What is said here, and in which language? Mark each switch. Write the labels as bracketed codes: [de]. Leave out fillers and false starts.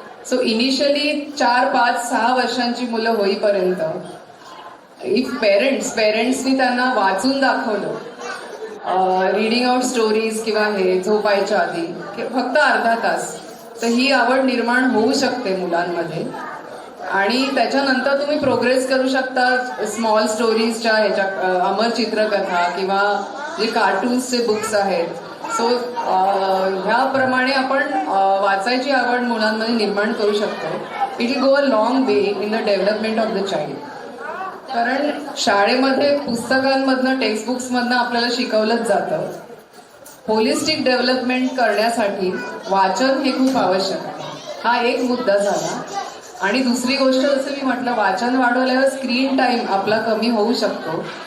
[mr] So initially 4, 5, 6 वर्षांची मुलं होईपर्यंत इफ पेरेंट्सनी त्यांना वाचून दाखवलं, [en] reading out stories [mr] किंवा हे झोपायच्या आधी फक्त अर्धा तास, तर ही आवड निर्माण होऊ शकते मुलांमध्ये. आणि त्याच्यानंतर तुम्ही प्रोग्रेस करू शकता स्मॉल स्टोरीजच्या ह्याच्या, अमर चित्रकथा किंवा जे कार्टून्सचे बुक्स आहेत. सो ह्याप्रमाणे आपण वाचायची आवड मुलांमध्ये निर्माण करू शकतो. [en] It will go a long way in the development of the child. [mr] कारण शाळेमध्ये पुस्तकांमधनं टेक्स्टबुक्समधनं आपल्याला शिकवलंच जातं. होलिस्टिक डेव्हलपमेंट करण्यासाठी वाचन हे खूप आवश्यक आहे. हा एक मुद्दा झाला. आणि दुसरी गोष्ट, जसं मी म्हटलं, वाचन वाढवल्यावर स्क्रीन टाइम आपला कमी होऊ शकतो.